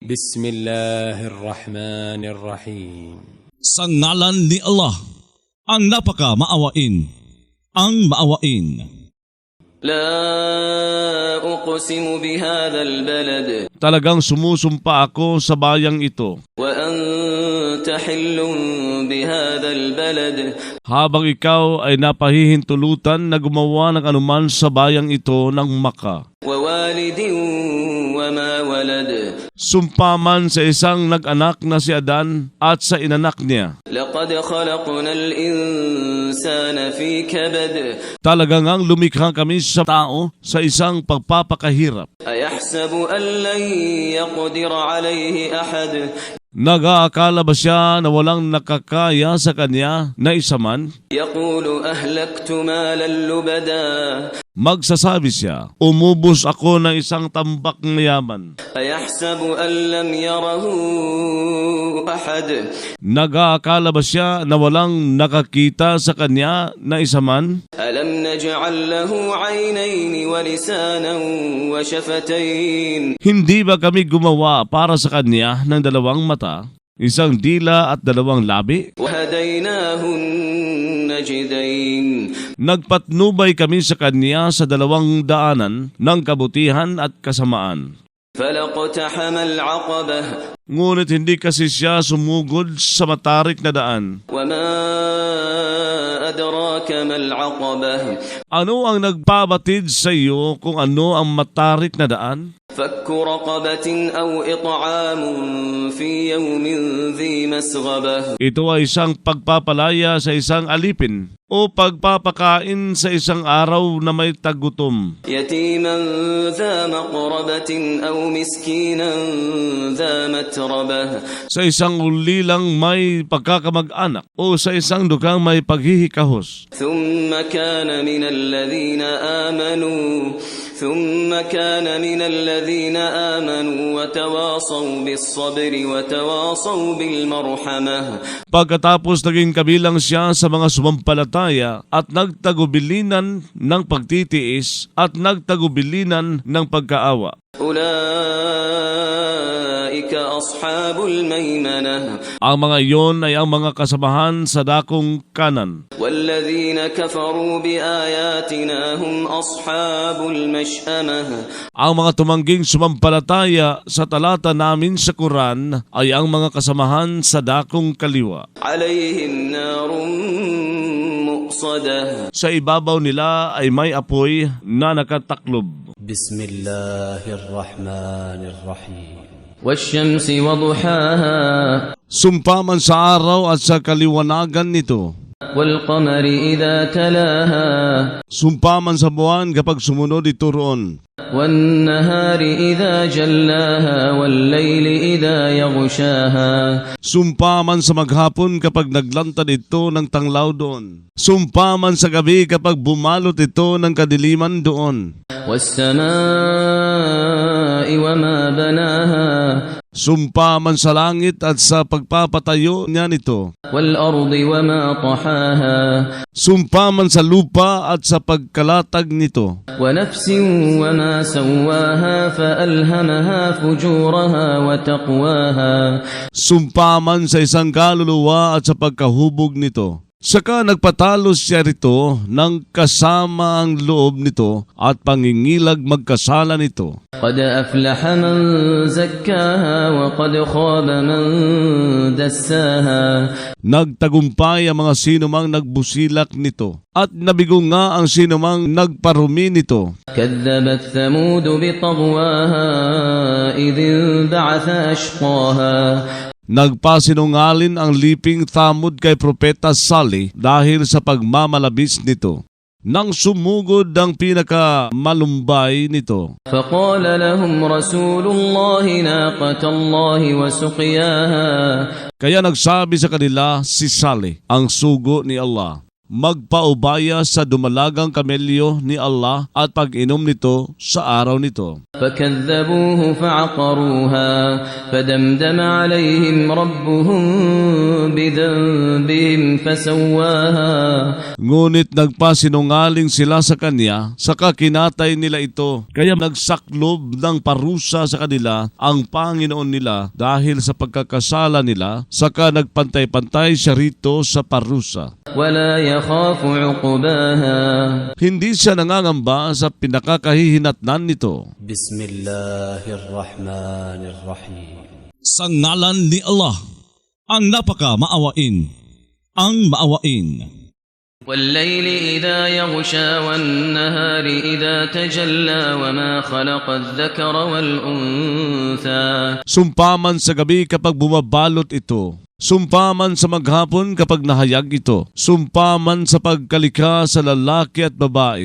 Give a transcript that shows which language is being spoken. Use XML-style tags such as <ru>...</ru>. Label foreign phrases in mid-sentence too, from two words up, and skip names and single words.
<ar>بسم الله الرحمن الرحيم.</ar> <tl>Sa ngalan ni Allah, ang napaka-maawain, ang maawain.</tl> <ar>لا أقسم بهذا البلد</ar> <tl>Talagang sumusumpa ako sa bayang ito.</tl> <ar>وأنت حل بهذا البلد</ar> <tl>Habang ikaw ay napahihintulutan na gumawa ng anuman sa bayang ito ng Maka.</tl> <ar>ووالد وما ولد</ar> <tl>Sumpa man sa isang nag-anak na si Adan at sa inanak niya.</tl> <ar>لقد خلقنا الإنسان في كبد</ar> <tl>Talagang ang lumikha kami sa tao sa isang pagpapakahirap.</tl> <ar>أيحسب أن لن يقدر عليه أحد</ar> <tl>Nag-aakala ba siya na walang nakakaya sa kanya na isa man?</tl> <ar>يقول أهلكت مالا لبدا</ar> <tl>Magsasabi siya, umubos ako ng isang tambak na yaman.</tl> <ar>أيحسب أن لم يره أحد</ar> <tl>Nag-aakala ba siya na walang nakakita sa kanya na isa man?</tl> <ar>ألم نجعل له عينين ولسانا وشفتين</ar> <tl>Hindi ba kami gumawa para sa kanya ng dalawang mata, isang dila at dalawang labi?</tl> <ar>وهديناه النجدين</ar> <tl>Nagpatnubay kami sa kanya sa dalawang daanan ng kabutihan at kasamaan.</tl> <ar>فلاقتحم العقبة</ar> <tl>Ngunit hindi kasi siya sumugod sa matarik na daan.</tl> <ar>وما أدراك ما العقبة</ar> <tl>Ano ang nagpabatid sa iyo kung ano ang matarik na daan?</tl> <ar>فك رقبة أو إطعام في يوم ذي مسغبة</ar> <tl>Ito ay isang pagpapalaya sa isang alipin o pagpapakain sa isang araw na may tagutom.</tl> <ar>يتيما ذا مقربة أو مسكينا ذا متربة</ar> <tl>Sa isang ulilang may pagkakamag-anak o sa isang dukang may paghihikahos.</tl> <ar>ثم كان من الذين آمنوا وتواصوا بالصبر وتواصوا بالمرحمة</ar> <tl>Pagkatapos naging kabilang siya sa mga sumampalataya at nagtagubilinan ng pagtitiis at nagtagubilinan ng pagkaawa.</tl> <ar>أولئك أصحاب الميمنة</ar> <tl>Ang mga iyon ay ang mga kasamahan sa dakong kanan.</tl> <ar>والذين كفروا بآياتنا هم أصحاب المشأمة</ar> <tl>Ang mga tumangging sumampalataya sa talata namin sa Quran ay ang mga kasamahan sa dakong kaliwa.</tl> <ar>عليهم نار مؤصدة</ar> <tl>Sa ibabaw nila ay may apoy na nakataklob.</tl> <ar>بسم الله الرحمن الرحيم. والشمس وضحاها</ar> <tl>Sumpa man sa araw at sa kaliwanagan nito.</tl> <ar>والقمر إذا تلاها</ar> <tl>Sumpa man sa buwan kapag sumunod ito roon.</tl> <ar>والنهار إذا جلاها والليل إذا يغشاها</ar> <tl>Sumpa man sa maghapon kapag naglantad ito ng tanglaw doon. Sumpa man sa gabi kapag bumalot ito ng kadiliman doon.</tl> <ar>والسماء وما بناها</ar> <tl>Sumpa man sa langit at sa pagpapatayo niya nito.</tl> <ar>والأرض وما طحاها</ar> <tl>Sumpa man sa lupa at sa pagkalatag nito.</tl> <ar>ونفس وما سواها فألهمها فجورها وتقواها</ar> <tl>Sumpa man sa isang kaluluwa at sa pagkahubog nito. Saka nagpatalos siya rito ng kasama ang loob nito at pangingilag magkasala nito.</tl> <ar>قد أفلح من زكاها وقد خاب من دساها</ar> <tl>Nagtagumpay ang mga sinumang nagbusilak nito at nabigo nga ang sinumang nagparumi nito.</tl> <ar>كذبت ثمود بطغواها إذ انبعث أشقاها</ar> <tl>Nagpasinungalin ang liping Thamud kay Propeta Salih dahil sa pagmamalabis nito. Nang sumugod ang pinakamalumbay nito.</tl> <ar>فقال لهم رسول الله ناقة الله وسقياها</ar> <tl>Kaya nagsabi sa kanila si Salih, ang sugo ni Allah, magpaubaya sa dumalagang kamelyo ni Allah at pag-inom nito sa araw nito.</tl> <ar>فكذبوه فعقروها فدمدم عليهم ربهم بذنبهم فسواها.</ar> <tl>Ngunit nagpasinungaling sila sa kanya, saka kinatay nila ito. Kaya nagsaklob ng parusa sa kanila ang Panginoon nila dahil sa pagkakasala nila, saka nagpantay-pantay siya rito sa parusa.</tl> <ar>ولا يخاف عقباها.</ar> <tl>Hindi siya nangangamba sa pinakakahihinatnan nito.</tl> <ar>بسم الله الرحمن الرحيم.</ar> <tl>Sa ngalan ni Allah, ang napaka maawain, ang maawain.</tl> <ar>والليل إذا يغشى والنهار إذا تجلى وما خلق الذكر والأنثى.</ar> <tl>Sumpaman sa gabi kapag bumabalot ito. Sumpaman sa maghapon kapag nahayag ito. Sumpaman sa pagkalika sa lalaki at babae.</tl>